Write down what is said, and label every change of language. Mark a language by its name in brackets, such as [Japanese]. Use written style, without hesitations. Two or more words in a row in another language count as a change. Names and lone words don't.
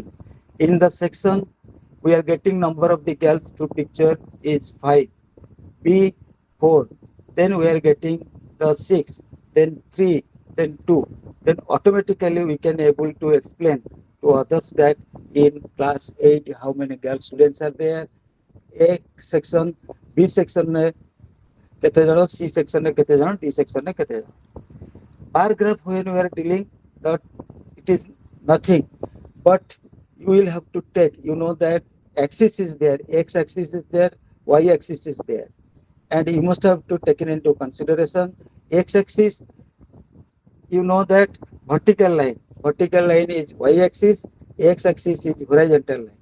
[English] In the section we are getting number of the girls through picture is 5, B 4, then we are getting the 6, then 3, then 2. Then automatically we can able to explain to others that in class 8 how many girl students are there, A section, B section [Odia] କେତେ ଜଣ, ସି ସେକ୍ସନରେ କେତେ ଜଣ, ଡି ସେକ୍ସନରେ କେତେ ଜଣ. [English] Bar graph when we are dealing that it is nothing, but you will have to take, you know that axis is there, x axis is there, y axis is there, and you must have to take it into consideration. X axis, you know that vertical line is y axis, x axis is horizontal line.